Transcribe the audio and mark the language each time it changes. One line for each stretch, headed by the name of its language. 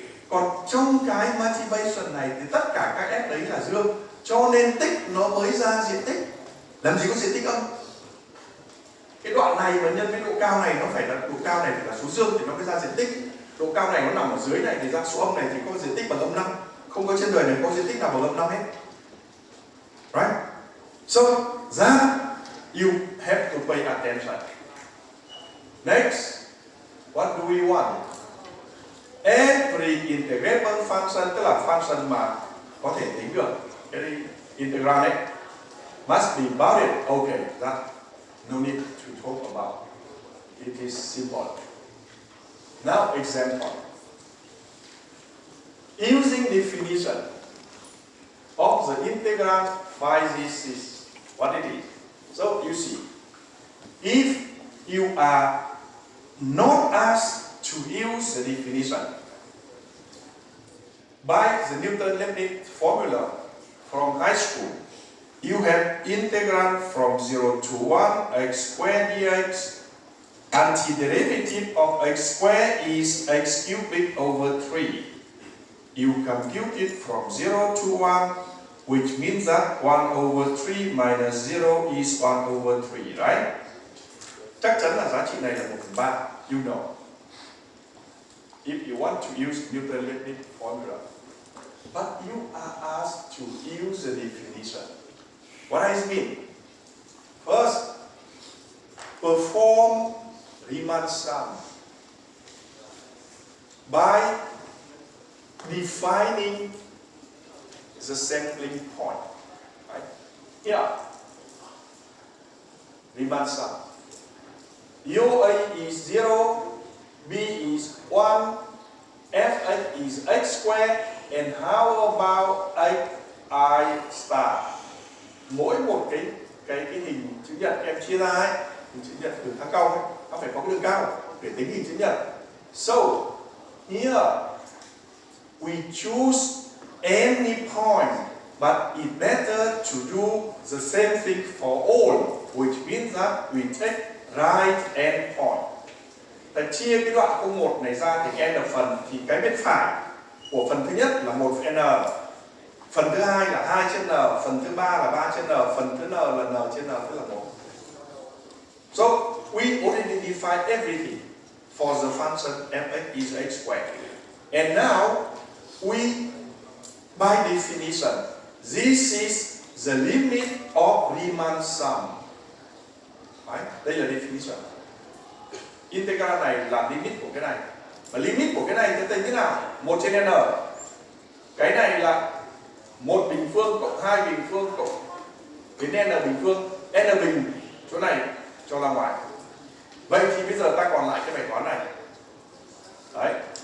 Vietnamese: Còn trong cái motivation này thì tất cả các f đấy là dương, cho nên tích nó mới ra diện tích. Làm gì có diện tích âm? Cái đoạn này mà nhân với độ cao này, nó phải là độ cao này phải là số dương thì nó mới ra diện tích. Độ cao này nó nằm ở dưới này thì ra số âm này thì có diện tích bằng âm 5. Không có trên đời này có diện tích nào bằng âm 5 hết.
English: Right? So that you have to pay attention. Next, what do we want? Every integrable function,
Vietnamese: tức là function mà có thể tính được, cái integral này,
English: must be bounded. Okay, that no need to talk about. It is simple. Now, example. Using definition of the integral phi this is what it is. So you see, if you are not asked to use the definition, by the Newton-Leibniz formula from high school, you have integral from 0 to 1 x squared dx. Antiderivative of x squared is x cubic over 3. You compute it from 0 to 1, which means that 1 over 3 minus 0 is 1 over 3, right?
Vietnamese: Chắc chắn là giá trị này là 1/3,
English: you know. If you want to use Newton-Leibniz formula. But you are asked to use the definition. What does it mean? First, perform Riemann sum by defining the sampling point. Right? Here, Riemann sum. UA is 0, B is 1, Fx is x squared, and how about xi star?
Vietnamese: Mỗi một cái hình chữ nhật em chia ra ấy, hình chữ nhật đường thang cong ấy, nó phải có cái đường cao để tính hình chữ nhật.
English: So here we choose any point, but it's better to do the same thing for all, which means that we take right end point.
Vietnamese: Ta chia cái đoạn 01 này ra thành n phần, thì cái bên phải của phần thứ nhất là 1/n, phần thứ hai là 2/n, phần thứ ba là 3/n, phần thứ n là n/n, tức là 1.
English: So we already define everything for the function fx is x squared. And now we, by definition, this is the limit of Riemann sum.
Vietnamese: Đấy, đây là definition. Integral này là limit của cái này. Và limit của cái này sẽ tính thế nào? 1/n. Cái này là 1 bình phương cộng 2 bình phương cộng đến n bình phương. N bình chỗ này cho ra ngoài. Vậy thì bây giờ ta còn lại cái bài toán này. Đấy.